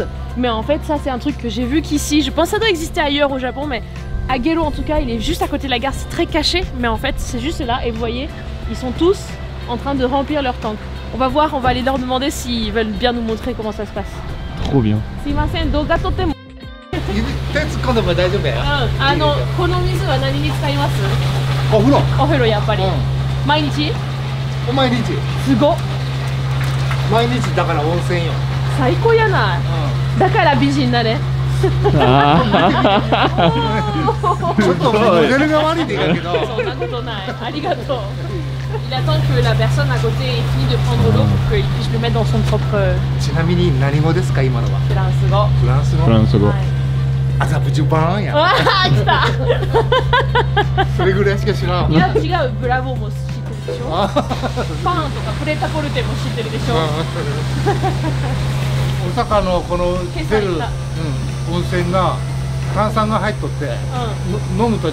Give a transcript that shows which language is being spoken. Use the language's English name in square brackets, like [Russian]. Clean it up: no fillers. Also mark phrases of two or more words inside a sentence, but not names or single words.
[French] Mais en fait, ça c'est un truc que j'ai vu qu'ici, je pense que ça doit exister ailleurs au Japon, mais à Gero en tout cas, il est juste à côté de la gare, c'est très caché, mais en fait c'est juste là, et vous voyez, ils sont tous en train de remplir leur tank. On va voir, on va aller leur demander s'ils veulent bien nous montrer comment ça se passe. Trop bien. [Japanese] すみません、どうがとても. 手突っ込んでも大丈夫や。この水は何に使います？お風呂。お風呂やっぱり。毎日？毎日。すごっ。毎日だから温泉よ。最高やない。だから美人だね。ちょっとモデルが悪いでいいけど。そんなことない。 [French] ありがとう。Il attend que la personne à côté ait fini de prendre l'eau pour qu'il puisse le mettre dans son propre. [Japanese] ちなみに何語ですか今のは？フランス語。フランス語。フランス語。アザブジュバーンや。ああ、来た。それぐらいしか知らん。いや、違う。ブラボーも知ってるでしょ。パンとかプレタポルテも知ってるでしょ。大阪のこの出る温泉が炭酸が入っとって飲むと